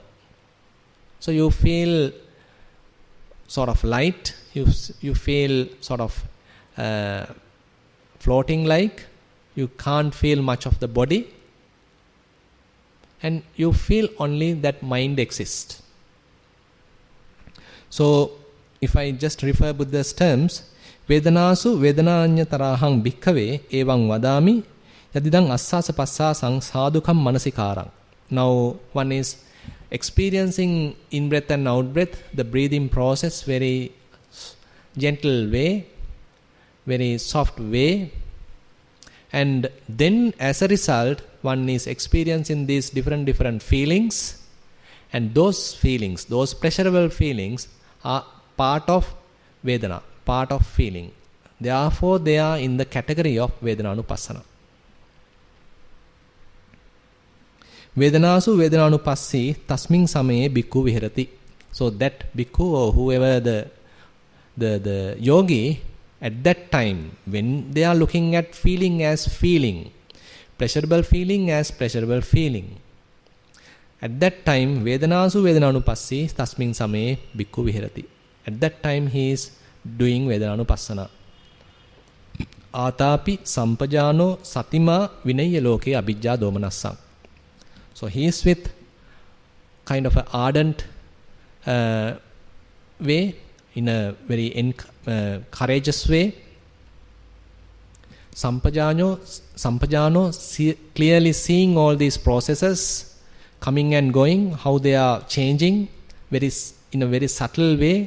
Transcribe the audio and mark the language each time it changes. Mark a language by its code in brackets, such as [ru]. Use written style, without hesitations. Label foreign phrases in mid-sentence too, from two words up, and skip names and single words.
[en] So you feel sort of light, you feel sort of floating like, you can't feel much of the body, and you feel only that mind exists. So if I just refer Buddha's terms, [pi] Vedanasu Vedananya tarahang bhikkhave evang vadami yadidang assasa passasang sadhukam manasikarang. [en] Now one is experiencing in-breath and out-breath, the breathing process, very gentle way, very soft way. And then as a result, one is experiencing these different feelings. And those feelings, those pleasurable feelings are part of Vedana, part of feeling. Therefore, they are in the category of Vedananupassana. [pi] Vedanasu Vedananupassi tasming samaye bhikkhu viharati. [en] So that bhikkhu or whoever the yogi, at that time, when they are looking at feeling as feeling, pleasurable feeling as pleasurable feeling, at that time, [pi] Vedanasu Vedananupassi tasming samaye bhikkhu viharati. [en] At that time, he is doing Vedananupassana. [pi] Atapi sampajano satima vinaya loke abhijja domanassam. [en] So he is with kind of an ardent way, in a very courageous way. Sampajano clearly seeing all these processes coming and going, how they are changing, in a very subtle way.